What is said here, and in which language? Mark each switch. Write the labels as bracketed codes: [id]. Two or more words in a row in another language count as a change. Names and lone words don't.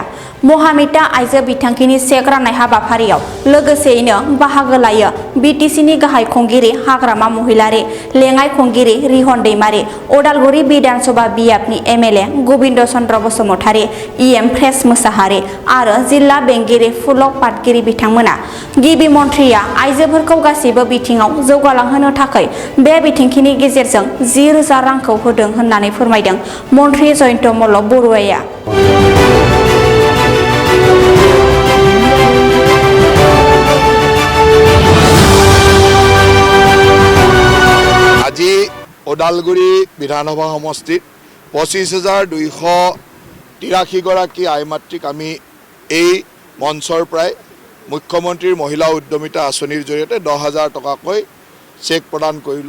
[brx] महामिता आइजो बिथांखिनि चेक राननाय हाबाफारियाव लोगोसेयैनो बाहागो लायो बिटिसिनि गाहाय खुंगिरि हाग्रामा महिलारि, लेङाइ खुंगिरि रिहन दैमारि, अदालगुरि बिधानसभा बियाबनि एमएलए गोविन्द चन्द्र बसुमतारी, इएम फ्रेस मोसाहारि आरो जिल्ला बेंगिरि फुलक पाटगिरि बिथांमोना। गिबि मन्थ्रिया आइजोफोरखौ गासैबो बिथिङाव जौगालांहोनो थाखाय बे बिथांखिनि गेजेरजों 10,000 रांखौ होदों होननानै फोरमायदों मन्थ्रि जयन्त मल्ल बरुवाया। [as] আজি ওদালগুৰি বিধানসভা সমষ্টিত 25,283 গৰাকী আইমাতৃক আমি এই মঞ্চৰ পৰাই মুখ্যমন্ত্ৰীৰ মহিলা উদ্যমিতা আঁচনিৰ জৰিয়তে 10,000 টকাকৈ চেক প্ৰদান কৰিলোঁ।